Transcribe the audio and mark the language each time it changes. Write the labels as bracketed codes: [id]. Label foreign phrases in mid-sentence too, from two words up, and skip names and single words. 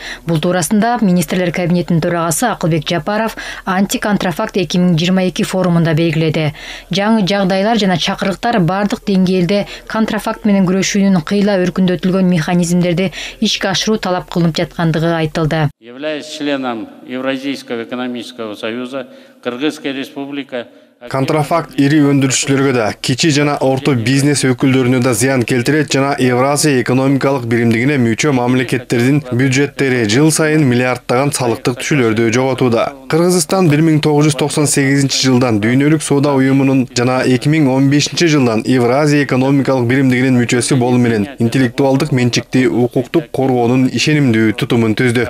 [ky] Бул туурасында Министрлер кабинетинин төрагасы Акылбек Жапаров антиконтрафакт 2022 форумунда белгиледи. Жаңы жагдайлар жана чакырыктар бардык деңгээлде контрафакт менен күрөшүүнүн кыйла өркүндөтүлгөн механизмдерди ишке ашыруу талап кылынып жаткандыгы айтылды. [ru] Являясь членом Евразийского экономического союза, Кыргызская республика [ky] Контрафакт ири өндүрүшчүлөргө да, кичи жана орто бизнес өкүлдөрүнө да зыян келтирет жана Евразия экономикалык биримдигине мүчө мамлекеттердин бюджеттери жыл сайын миллиарддаган салыктык түшүүлөрдү жоготууда. Кыргызстан 1998 жылдан Дүйнөлүк соода уюмунун жана 2015 жылдан Евразия экономикалык биримдигинин мүчөсү болуу менен интеллектуалдык менчикти укуктук коргоонун ишенимдүү тутумун түздү.